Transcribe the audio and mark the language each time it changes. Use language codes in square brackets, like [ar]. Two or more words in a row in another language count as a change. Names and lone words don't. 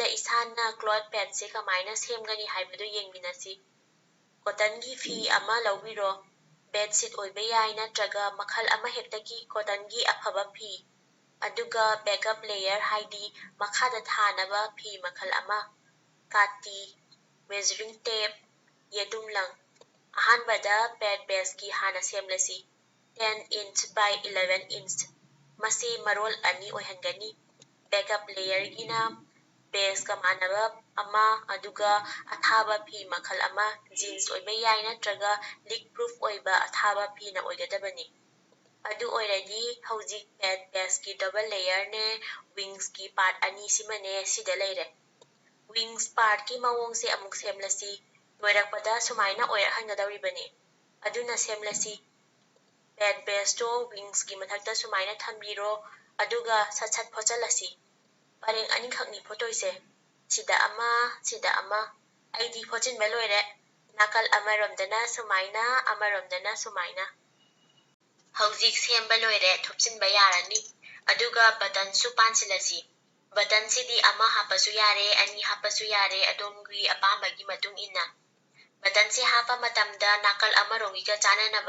[mni] isana [en] cloth pad [mni] se kamaina semgani haibadu yengminasi cotton gi fi ama lawbiro [en] bed sheet [mni] oiba yai natraga makhal ama hektaki cotton gi afaba fi aduga [en] backup layer [mni] haidi makhada thanaba fi makhal ama kati [en] measuring tape [mni] yedumlang ahanbada [en] pad base [mni] ki hana semlasi [en] 10 inch by 11 inch [mni] masi marol ani oihangani [en] backup layer [mni] gina base ka manaba ama aduga athaba fi makhal ama jeans oiba yai natraga [en] leak proof [mni] oiba athaba fi na oigadabani adu oiradi hojik [en] pad base [mni] ki [en] double layer [mni] ne wings ki part ani simane sida leire [en] wings part [mni] ki mawong se amuk semlasi loirakpada sumaina oirahangadawribani aduna semlasi [en] pad base to wings [mni] ki mathakta sumaina thambiro aduga sat phochalasi pareng ani khakni photoise sida ama aidi phochin beloire nakal amaromdana sumaina hojik semba loire thupchinba yarani aduga button su pansilasi button sidi ama hapasu yare ani hapasu yare adomgi apambagi matung inna button se hapa matamda nakal amarongiga chananaba